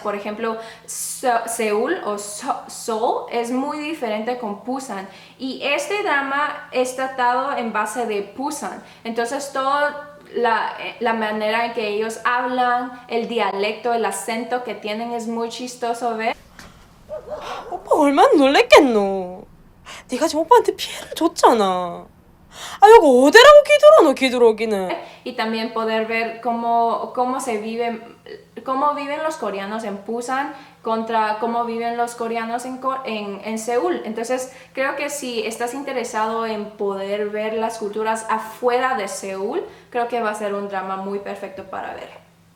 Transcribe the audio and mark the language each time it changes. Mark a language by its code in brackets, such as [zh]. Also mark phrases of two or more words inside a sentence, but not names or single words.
[es] Por ejemplo, Seúl o Seoul es muy diferente con Busan. Y este drama es tratado en base de Busan. Entonces la manera en que ellos hablan, el dialecto, el acento que tienen es muy chistoso ver. [ko] 오빠 얼마나 놀랬겠노. 네가 지금 오빠한테 피해를 줬잖아. 아, 이거 어디라고 기들어, 너 기들어오기는. [es] Y también poder ver cómo viven los coreanos en Busan contra cómo viven los coreanos en Seúl. Entonces, creo que si estás interesado en poder ver las culturas afuera de Seúl, creo que va a ser un drama muy perfecto para ver.